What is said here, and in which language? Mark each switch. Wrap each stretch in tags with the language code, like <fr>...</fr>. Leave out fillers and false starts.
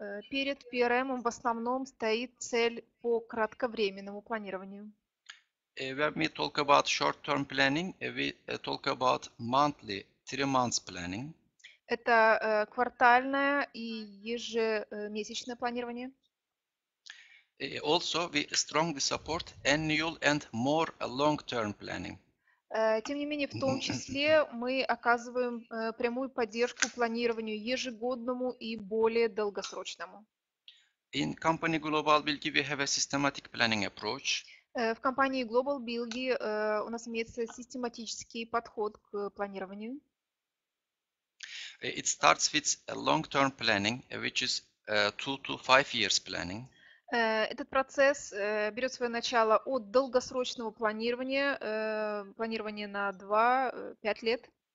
<ru>Перед PRM в основном стоит цель по кратковременному планированию.</ru> <en>When we talk about short-term planning, we talk about monthly, 3 months planning.</en> <ru>Это квартальное и ежемесячное планирование.</ru> <en>Also, we strongly support annual and more long-term planning.</en> <ru>Тем не менее, в том числе мы оказываем прямую поддержку планированию ежегодному и более долгосрочному.</ru> <en>In company Global Bilgi, we have a systematic planning approach.</en> <ru>В компании Global Bilgi у нас имеется систематический подход к планированию.</ru> <en>It starts with a long-term planning, which is 2 to 5 years planning.</en> <ru>Этот процесс берет свое начало от долгосрочного планирования, планирования на 2-5 лет.</ru>